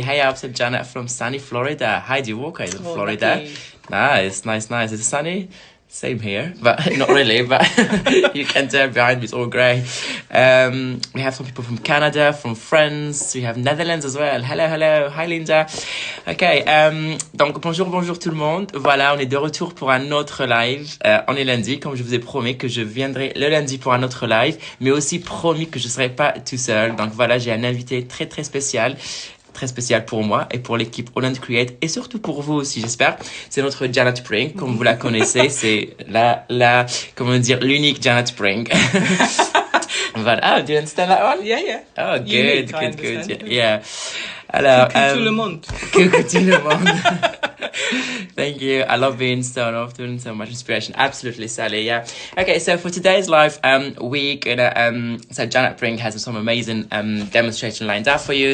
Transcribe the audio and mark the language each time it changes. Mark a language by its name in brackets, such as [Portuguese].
[English] Hey, I'm Janet from sunny Florida. Heidi Walker is in Florida. Lucky. Nice. Is it sunny? Same here, but not really, but you can tell behind me it's all grey. We have some people from Canada, from France, we have Netherlands as well. Hello, hi Linda. [French] Ok, donc bonjour tout le monde. Voilà, on est de retour pour un autre live. On est lundi, comme je vous ai promis que je viendrai le lundi pour un autre live, mais aussi promis que je serai pas tout seul. Donc voilà, j'ai un invité très spécial. Très spécial pour moi et pour l'équipe AALL&Create et surtout pour vous aussi, j'espère. C'est notre Janet Pring, comme vous la connaissez. C'est comment dire, l'unique Janet Pring. Voilà. [English] Oh, do you understand that one? Yeah. Oh, Unique, good. Yeah. [French] Alors, coucou tout le monde. Coucou tout le monde. [English] Thank you. I love being so often, so much inspiration. Absolutely, Sally. Yeah. Okay, so for today's live, we're gonna so Janet Pring has some amazing demonstration lined up for you.